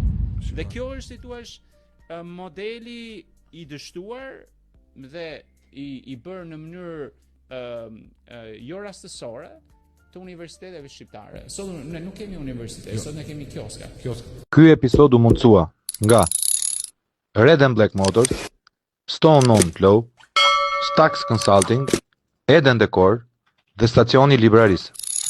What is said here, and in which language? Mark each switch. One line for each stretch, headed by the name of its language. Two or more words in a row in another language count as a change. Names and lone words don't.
Albanian: Dhe kjo është si thua modeli i dështuar dhe i bërë në mënyrë jo rastësore të universiteteve shqiptare. Sot ne nuk kemi universitet, sot ne kemi kioska. Ky episod u mundësua nga Red and Black Motors, Stone On Flow, Stax Consulting, Eden Decor dhe Stacioni Libraris.